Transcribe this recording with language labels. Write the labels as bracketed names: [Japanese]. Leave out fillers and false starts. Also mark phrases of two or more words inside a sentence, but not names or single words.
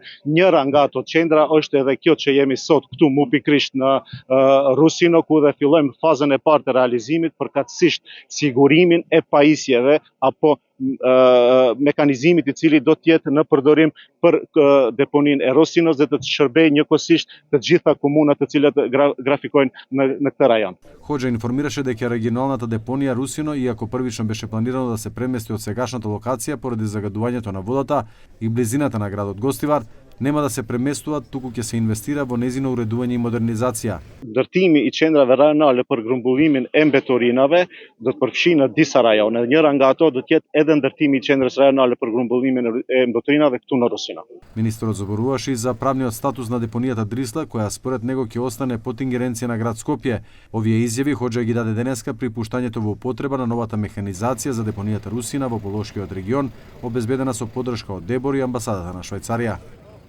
[Albanian] Njëra nga ato qendra është edhe kjo që jemi sot këtu mu pikrisht në Rusino, ku dhe fillojmë fazën e parë të realizimit përkatësisht sigurimin e pajisjeve apo mekanizimit I cili do t'jetë në përdorim për deponin e Rosinos dhe të shërbejë njëkohësisht të gjitha komunat të cilat grafikojnë në këtë rajon. [Macedonian] Хоџа информираше дека регионалната депонија Русино, иако првично беше планирано да се премести од сегашната локација поради загадувањето на водата и близината на градот Гостивар, нема да се преместуваат, туку ќе се инвестира во незино уредување и модернизација. [Albanian] Ndërtimi I qendrave rajonale për grumbullimin e mbeturinave do të përfshijë në disa rajone. Njëra nga ato do të jetë edhe ndërtimi I qendrës rajonale për grumbullimin e mbeturinave këtu në Rusino. [Macedonian] Министерот зборуваше и за правниот статус на депонијата Дрисла, која според него ќе остане под ингеренција на град Скопје. Овие изјави Хоџа ги даде денеска при пуштањето во употреба на новата механизација за депонијата Русина во Полошкиот регион, обезбедена со поддршка од ДЕБОР и амбасадата на Швајцарија.